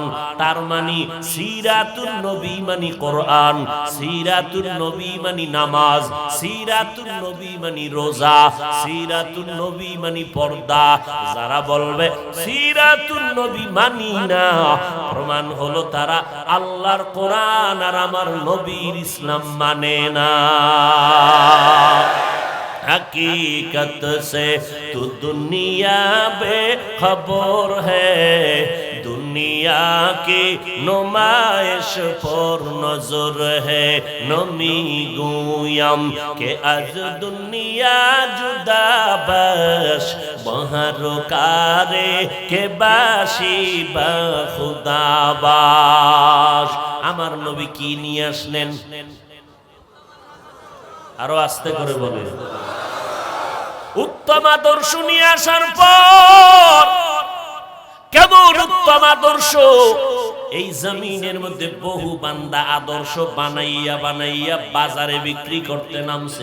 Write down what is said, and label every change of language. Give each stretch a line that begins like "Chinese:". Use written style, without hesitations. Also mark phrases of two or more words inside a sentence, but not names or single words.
Bangla: তার মানে সিরাতুন নবী মানে কোরআন, সিরাতুন নবী মানে নামাজ, সিরাতুন নবী মানে রোজা, সিরাতুন নবী মানে পর্দা। যারা বলবে সিরাতুন নবী মানি না, প্রমাণ হলো তারা আল্লাহর কোরআন আর আমার নবীর ইসলাম মানে না।
Hindi: हकीकत से तू दुनिया बेखबर है, दुनिया की नुमाइश पर नजर है।
Persian: نمی‌گویم که از دنیا جدا باش، بهر کاری که باشی با خدا باش.
Bangla: আমার নবী কি নিয়ে আসলেন? আরো আস্তে করে বলে। উত্তম আদর্শ নিয়ে আসার পর কেমন উত্তম আদর্শ! এই জমিনের মধ্যে বহু বান্দা আদর্শ বানাইয়া বানাইয়া বাজারে বিক্রি করতে নামছে।